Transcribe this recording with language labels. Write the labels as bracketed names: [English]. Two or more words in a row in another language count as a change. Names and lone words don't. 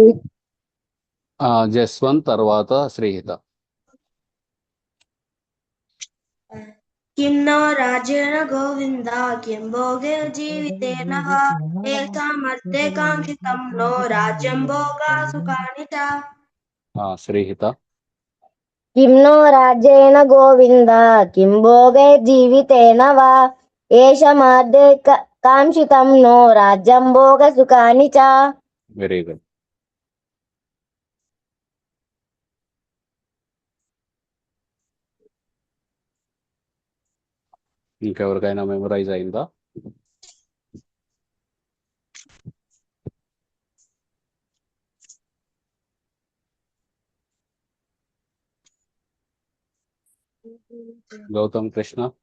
[Telugu] జస్వంత్ తర్వాత శ్రీహిత. [Sanskrit] కిమ్నో రాజేన గోవింద కిం భోగే జీవితేన వా ఏషామర్ధే కాంక్షితం నో రాజ్యం భోగా సుఖాని చ. [Telugu] శ్రీహిత. [Sanskrit] किं नो राज्येन गोविन्द किं भोगे जीवितेन वा एषमाद्य काङ्क्षितं नो राज्यं भोगसुखानि च [English] very good. [Telugu] ఇంకెవరికైనా మెమరైజ్ అయిందా? గౌతమ్ కృష్ణ.